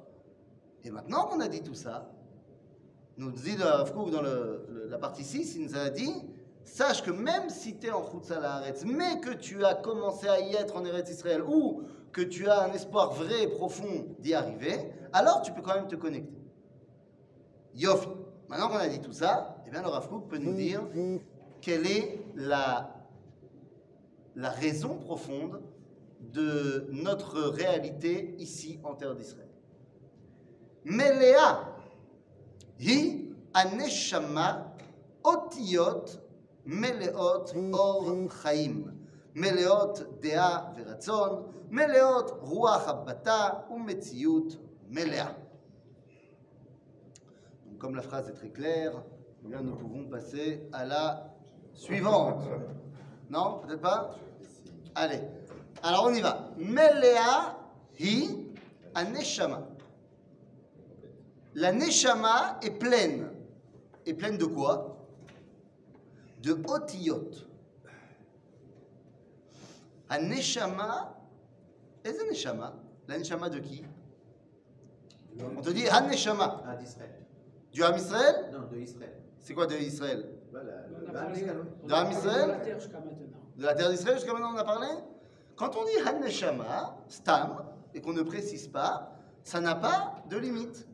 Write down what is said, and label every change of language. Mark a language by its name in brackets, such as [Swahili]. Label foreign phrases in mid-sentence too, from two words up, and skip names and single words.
[French] Et maintenant qu'on a dit tout ça, nous dit le Rav Kook dans la partie 6, il nous a dit sache que même si tu es en [Hebrew] חוץ לארץ, [French] mais que tu as commencé à y être en [Hebrew] ארץ ישראל [French] ou que tu as un espoir vrai et profond d'y arriver, alors tu peux quand même te connecter. Yofi. Maintenant qu'on a dit tout ça, eh bien le Rav Kook peut nous dire quelle est la raison profonde de notre réalité ici en terre d'Israël. [Hebrew] מלאה היא הנשמה אותיות מלאות אור חיים מלאות דעה ורצון מלאות רוח הבעתה ומציאות מלאה. [French] Comme la phrase est très claire, eh bien, nous pouvons passer à la suivante. Non, peut-être pas? Allez. Alors on y va. [Hebrew] מלאה היא הנשמה. [French] La neshama est pleine. Et pleine de quoi? De otiyot. Aneshama, est-ce neshama? La neshama de qui? On te dit Haneshama. d'Israël. Du [Hebrew] עם ישראל? [French] Non, de Israël. C'est quoi de Israël? Voilà. De [Hebrew] עם ישראל? [French] De la terre d'Israël jusqu'à maintenant on a parlé? Quand on dit Haneshama, Stam, et qu'on ne précise pas, ça n'a pas de limite.